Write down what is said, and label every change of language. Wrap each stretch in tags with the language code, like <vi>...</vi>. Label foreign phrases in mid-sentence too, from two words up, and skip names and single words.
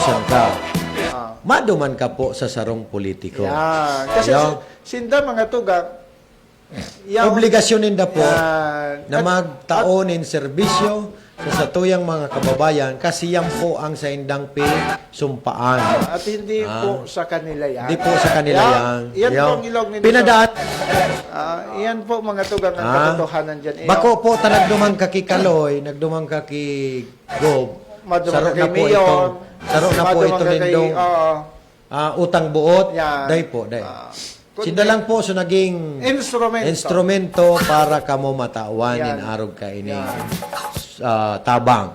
<bik>Maduman ka po sa sarong politiko. Yan. Kasi sinda mga tugang, obligasyon ninda po na magtaonin serbisyo sa tuyang mga kababayan kasi yan po ang sa indang sumpaan.</bik> <tl>At hindi po sa kanila yan. Hindi po sa kanila yan. Yan po ang ilog nito. Pinadaan. Yan po mga tugang ang katotohanan dyan.</tl> <bik>Bako po nagdumang ka ki Kaloy, nagdumang ka ki Gob. Madumang ka kay Mayor. Saro na po ito nindong utang buot. Day po. Sinda lang po so naging instrumento para kamo matawan in arog ka ini tabang.</bik>